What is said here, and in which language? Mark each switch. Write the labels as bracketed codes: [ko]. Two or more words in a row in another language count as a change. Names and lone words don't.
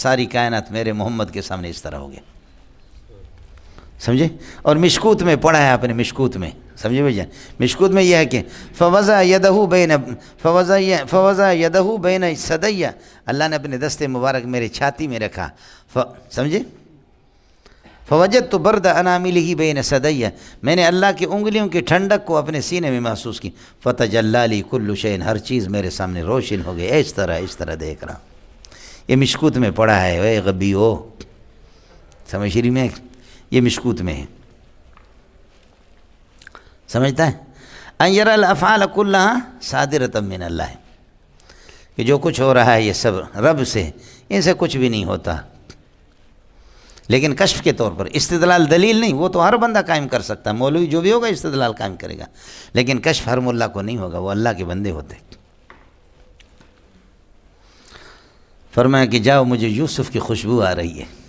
[ur] ساری کائنات میرے محمد کے سامنے اس طرح ہو گیا. سمجھے؟ اور مشکوت میں پڑھا ہے آپ نے، مشکوت میں، سمجھے بھائی جان؟ مشکوت میں یہ ہے کہ [ar] فوضع یدہ بین ثدی، [ur] اللہ نے اپنے دست مبارک میرے چھاتی میں رکھا. [ar] سمجھے؟ فوجدت برد اناملہ بین ثدی، [ur] میں نے اللہ کی انگلیوں کی ٹھنڈک کو اپنے سینے میں محسوس کی. [ar] فتجلی لی کل شیء، [ur] ہر چیز میرے سامنے روشن ہو گئی. اس طرح دیکھ رہا. یہ مشکوت میں پڑھا ہے. اے غبی ہو، سمجھ رہی میں؟ یہ مشکوت میں ہے. سمجھتا ہے؟ [ar] ان یری الافعال کلها صادرۃ من اللہ، [ur] کہ جو کچھ ہو رہا ہے یہ سب رب سے، ان سے کچھ بھی نہیں ہوتا. لیکن کشف کے طور پر، استدلال دلیل نہیں، وہ تو ہر بندہ قائم کر سکتا ہے. مولوی جو بھی ہوگا استدلال قائم کرے گا، لیکن کشف ہر ملا کو نہیں ہوگا، وہ اللہ کے بندے ہوتے. فرمایا کہ جاؤ، مجھے یوسف کی خوشبو آ رہی ہے.